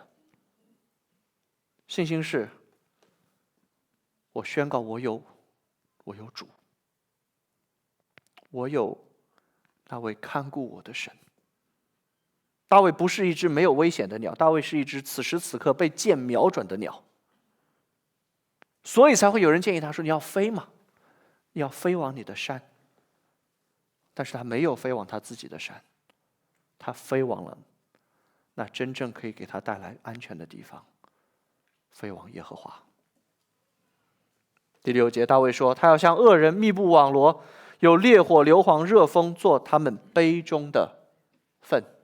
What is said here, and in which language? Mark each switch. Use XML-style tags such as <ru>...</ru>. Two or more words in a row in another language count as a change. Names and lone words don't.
<zh>信心是我宣告我有主，我有那位看顧我的神。大衛不是一隻沒有危險的鳥，大衛是一隻此時此刻被箭瞄準的鳥，所以才會有人建議他說，你要飛嘛，你要飛往你的山。但是他沒有飛往他自己的山，他飛往了那真正可以給他帶來安全的地方，飛往耶和華。第6節，大衛說：“他要向惡人密布網羅，有烈火、硫磺、熱風做他們杯中的分。”</zh>